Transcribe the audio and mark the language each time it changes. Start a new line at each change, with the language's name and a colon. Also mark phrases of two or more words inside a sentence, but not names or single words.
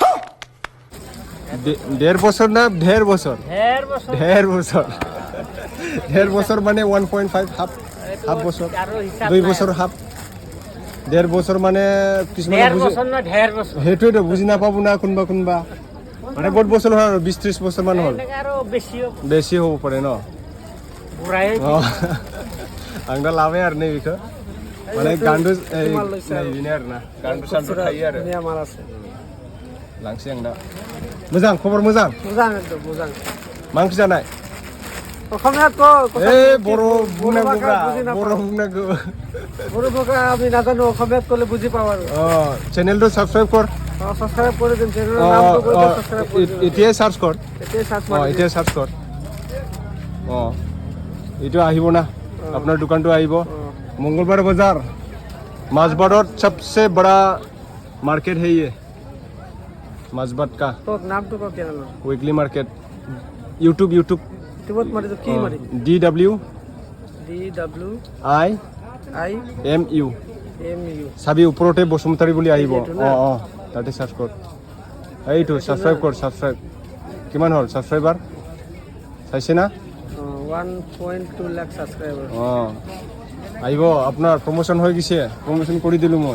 Assamese: 1.5 বছৰ না 1.5 বছৰ 1.5 বছৰ মানে 1.5 হাফ বছৰ 2 বছৰ হাফ 1.5 বছৰ মানে কিছুমান সেইটোৱেতো বুজি নাপাব না কোনোবা মানে বহুত বছৰ হ'ল আৰু 20-30 বছৰ মান হ'ল বেছি হ'ব পাৰে ন
Bodo: आं दा लाबाय आरो नै बेखौ माने गान्दु बेनो आरो ना गान्दु सान्दु थायो आरो लांसै आं दा मोजां खबर मोजां मोजां मा ओंख्रि जानाय
Assamese: অসমীয়াত
Bodo: बर' बुंनांगौब्रा बर' बुंनांगौ
Assamese: বড়োভাষা আমি নাজানো অসমীয়াত ক'লে বুজি পাওঁ আৰু চেনেলটো সাবস্ক্রাইব কৰ সাবস্ক্রাইব কৰি দিম চেনেলৰ নামটো কৈ দিম সাবস্ক্রাইব কৰি দিম এতিয়াই সার্চ কৰ এতিয়াই সার্চ কৰ এইটো আহিব না আপোনাৰ দোকানটো আহিব
Hindi: मंगलवार बाजार माझबाट सबसे बड़ा मार्केट है ये माझबाट का तो नाम तो क्या नाम
English: weekly market YouTube
Assamese: ইউটিউবত মাৰে তো কি মাৰে DW I MU সাবি ওপৰতে বসুমতাৰী বুলি আহিব তাতে সার্চ কৰ এইটো সাবস্ক্রাইব কৰ সাবস্ক্রাইব কিমান হ'ল সাবস্ক্রাইবার চাইছে না 1.2 লাখ সাবস্ক্রাইবার আহিব আপোনাৰ প্ৰমোশন হৈ গৈছে প্ৰমোশন কৰি দিলো মই